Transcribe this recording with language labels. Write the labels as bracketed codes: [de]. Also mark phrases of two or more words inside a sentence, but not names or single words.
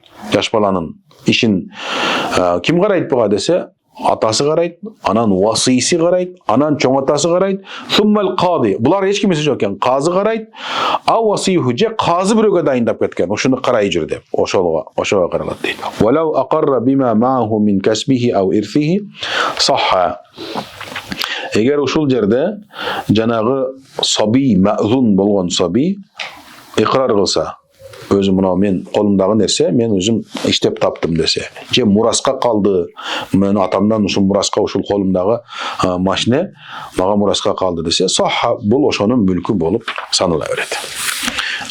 [ky] Жаш баланын ишин ким карайт буга десе, атасы карайт, анан васиси карайт, анан чоң атасы карайт, [ar] ثم القاضي. [ky] Булар эч кимеси жок экен. Казы карайт, васиюху же казы бирөөгө дайындап кеткен. Ошону карай жүр деп. Ошого каралат дейт. [ar] ولو أقر بما معه من كسبه أو إرثه صح. [ky] Эгер ушул жерде жанагы саби, маъзун болгон саби иqrar кылса, өзүм мына мен колумдагы нерсе мен өзүм иштеп таптым десе, же мураска калды, мен атамдан ушул мураска ушул колумдагы машина мага мураска калды десе, сахха, бул ошонун мүлкү болуп санала берет.